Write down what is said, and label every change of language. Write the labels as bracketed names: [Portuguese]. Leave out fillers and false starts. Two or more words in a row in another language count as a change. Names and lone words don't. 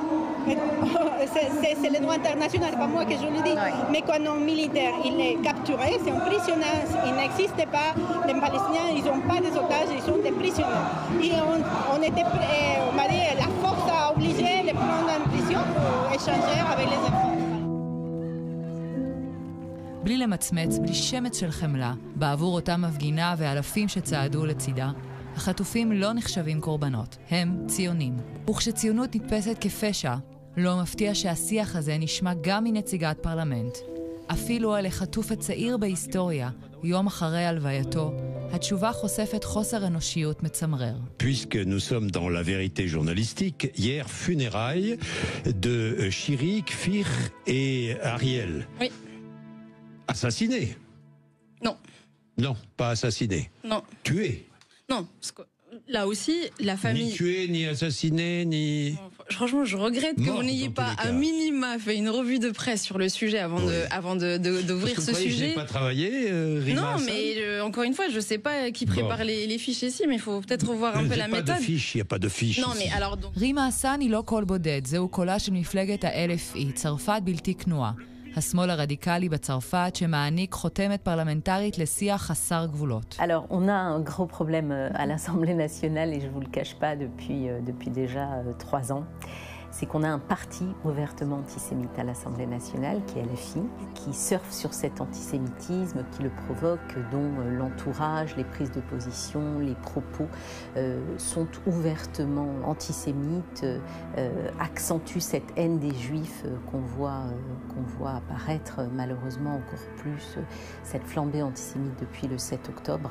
[French] C'est le droit international, c'est pas moi que je le dis. Mais quand un militaire il est capturé, c'est un prisonnier. Il n'existe pas. Les Palestiniens, ils n'ont pas des otages, ils sont des prisonniers. Et on était, on m'a dit, la force a obligé de les prendre en prison pour échanger avec les enfants. [Hebrew] בלי למצמץ, בלי שמץ של חמלה, בעבור אותה מפגינה ואלפים שצעדו לצידה, החטופים לא נחשבים קורבנות, הם ציונים. וכשציונות נתפסת כפשע, לא מפתיע שהשיח הזה נשמע גם מנציגת פרלמנט. אפילו על החטוף הצעיר בהיסטוריה, יום אחרי הלווייתו, התשובה חושפת חוסר אנושיות מצמרר. [French] Puisque nous sommes dans la vérité journalistique, hier funérailles de Shiri, Kfir et Ariel. Oui. Assassinés? Non. Non, pas assassinés. Non. Tués? Non, parce que là aussi, la famille... Ni tués, ni assassinés, ni... Franchement, je regrette que vous n'ayez pas à minima fait une revue de presse sur le sujet avant d'ouvrir ce sujet. Je n'ai pas travaillé, Rima Non, Hassan. mais encore une fois, je ne sais pas qui prépare les fiches ici, mais il faut peut-être revoir un peu la méthode. Il n'y a pas de fiche. Non, mais alors... Donc... [Hebrew] רימה הסן היא לא קול בודד, זהו קולה של מפלגת ה-LFI, צרפת בלתי כנועה. השמאל הרדיקלי בצרפת שמעניק חותמת פרלמנטרית לשיח חסר גבולות. [French] Alors, on a un gros problème à l'Assemblée nationale et je ne vous le cache pas depuis déjà 3 ans. C'est qu'on a un parti ouvertement antisémite à l'Assemblée nationale, qui est LFI, qui surfe sur cet antisémitisme, qui le provoque, dont l'entourage, les prises de position, les propos sont ouvertement antisémites, accentuent cette haine des Juifs qu'on voit apparaître malheureusement encore plus, cette flambée antisémite depuis le 7 octobre.